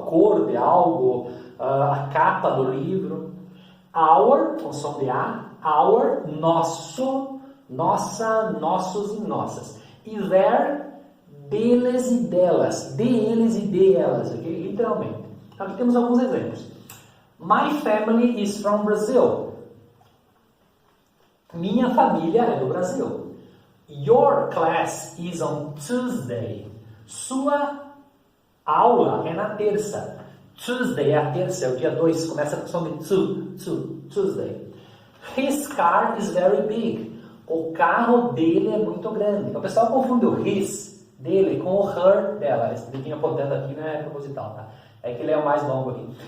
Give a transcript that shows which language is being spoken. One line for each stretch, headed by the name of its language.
Portuguese: A cor de algo, a capa do livro. Our, com som de A. Our, nosso, nossa, nossos e nossas. E their, deles e delas. De eles e de elas, ok? Literalmente. Aqui temos alguns exemplos.
English: My family is from Brazil.
Portuguese: Minha família é do Brasil.
English: Your class is on Tuesday.
Portuguese: Sua aula é na terça. Tuesday é a terça, é o dia 2, começa com o som de Tuesday.
English: His car is very big.
Portuguese: O carro dele é muito grande. O pessoal confunde o his, dele, com o her, dela. Esse biquinho apontando aqui não é proposital, tá? É que ele é o mais longo aqui.